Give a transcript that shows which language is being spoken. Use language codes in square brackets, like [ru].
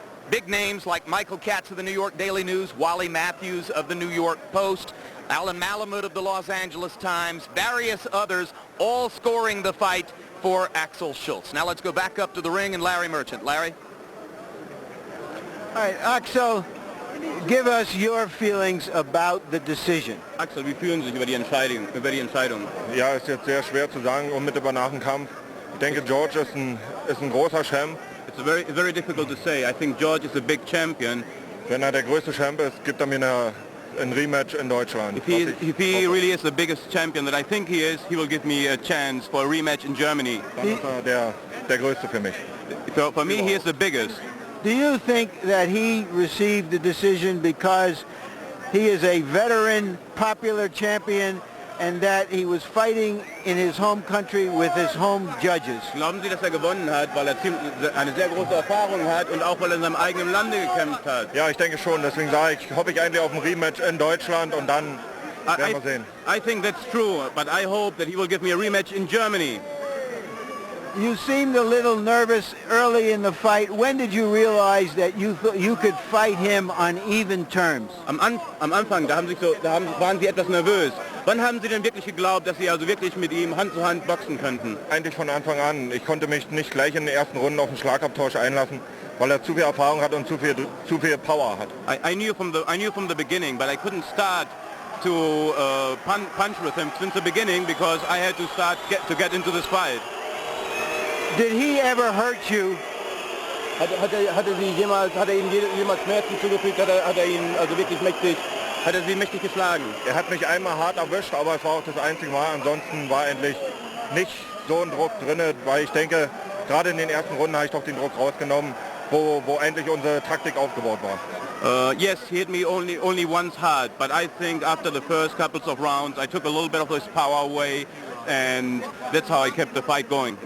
[en] Big names like Michael Katz of the New York Daily News, Wally Matthews of the New York Post, Alan Malamud of the Los Angeles Times, various others, all scoring the fight for Axel Schulz. Now let's go back up to the ring and Larry Merchant. Larry? All right, Axel, give us your feelings about the decision. [de] Axel, wie fühlen Sie sich über die Entscheidung? Ja, ist jetzt sehr schwer zu sagen, unmittelbar nach dem Kampf. Ich denke, George ist ein großer Champ. [en] It's very difficult to say. I think George is a big champion. [de] Wenn der größte Champ ist, gibt mir ein Rematch in Deutschland. [en] If he really is the biggest champion that I think he is, he will give me a chance for a rematch in Germany. [de] Dann ist der größte für mich. [en] So for me, he is the biggest. Do you think that he received the decision because he is a veteran, popular champion, and that he was fighting in his home country with his home judges? [de] Glauben Sie, dass gewonnen hat, weil eine sehr große Erfahrung hat und auch weil in seinem eigenen Lande gekämpft hat? Ja, ich denke schon. Deswegen hoffe ich eigentlich auf ein Rematch in Deutschland und dann werden wir sehen. [en] I think that's true, but I hope that he will give me a rematch in Germany. You seemed a little nervous early in the fight. When did you realize that you could fight him on even terms? [de] Am Anfang, waren Sie etwas nervös. Wann haben Sie denn wirklich geglaubt, dass Sie also wirklich mit ihm Hand zu Hand boxen könnten? Eigentlich von Anfang an. Ich konnte mich nicht gleich in den ersten Runden auf den Schlagabtausch einlassen, weil zu viel Erfahrung hat und zu viel Power hat. [en] I knew from the beginning, but I couldn't start to punch with him since the beginning because I had to get into this fight. Did he ever hurt you? [de] Hat er Ihnen jemals Schmerzen zugefügt? Hat er ihn also wirklich mächtig? Hat er Sie mächtig geschlagen? Er hat mich einmal hart erwischt, aber es war auch das einzige Mal. Ansonsten war eigentlich nicht so ein Druck drin, weil ich denke, gerade in den ersten Runden habe ich doch den Druck rausgenommen, wo eigentlich unsere Taktik aufgebaut war. [en] Yes, he hit me only once hard, but I think after the first couple of rounds, I took a little bit of his power away, and that's how I kept the fight going.